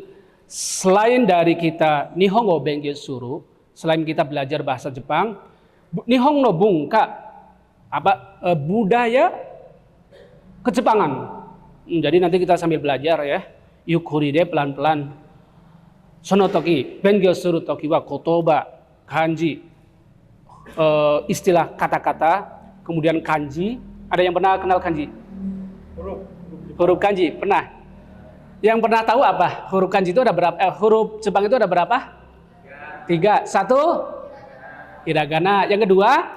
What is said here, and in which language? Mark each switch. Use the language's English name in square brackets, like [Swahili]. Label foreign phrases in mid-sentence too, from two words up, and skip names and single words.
[Indonesian] Selain dari kita [Japanese] 日本語勉強する, [Indonesian] selain kita belajar bahasa Jepang, [Japanese] 日本の文化, [Indonesian] budaya Kejepangan. Jadi nanti kita sambil belajar ya, yukuri deh pelan-pelan. [Japanese] その時、勉強する時は言葉、漢字, [Indonesian] istilah kata-kata, kemudian kanji. Ada yang pernah kenal kanji? Huruf kanji, pernah? Yang pernah tahu apa? Huruf kanji itu ada berapa? Huruf Jepang itu ada berapa? 3. 1 hiragana. Yang kedua?